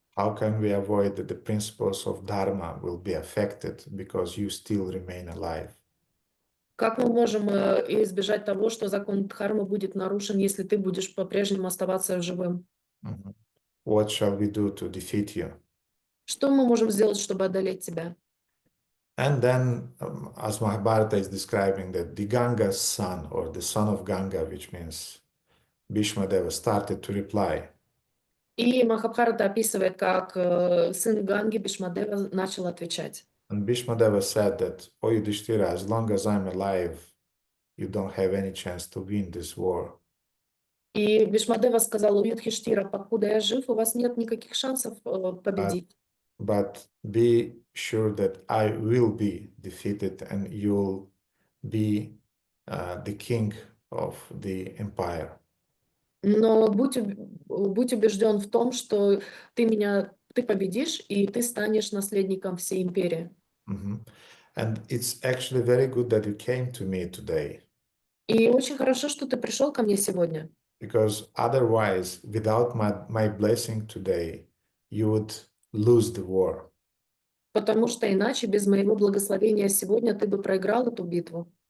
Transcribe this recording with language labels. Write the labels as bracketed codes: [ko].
[en] How can we avoid that the principles of dharma will be affected because you still remain alive? [ru] Как мы можем избежать того, что закон дхармы будет нарушен, если ты будешь по-прежнему оставаться живым? [en] What shall we do to defeat you? [ru] Что мы можем сделать, чтобы одолеть тебя? [en] And then, as Mahabharata is describing that the Ganga's son, or the son of Ganga, which means Bhīṣmadeva, started to reply. [ru] И Махабхарата описывает, как сын Ганги Бhīṣmadeva начал отвечать. [en] And Bhīṣmadeva said that, O Yudhishthira, as long as I'm alive, you don't have any chance to win this war. [ru] И Бhīṣmadeva сказал: у Юдхиштира, покуда я жив, у вас нет никаких шансов победить. [en] But be sure that I will be defeated and you'll be the king of the empire. [ru] Но будь убежден в том, что ты победишь, и ты станешь наследником всей империи. [en] And it's actually very good that you came to me today. [ru] И очень хорошо, что ты пришел ко мне сегодня. [en] Because otherwise, without my blessing today, you would lose the war. [ru] Потому что иначе, без моего благословения сегодня, ты бы проиграл эту битву.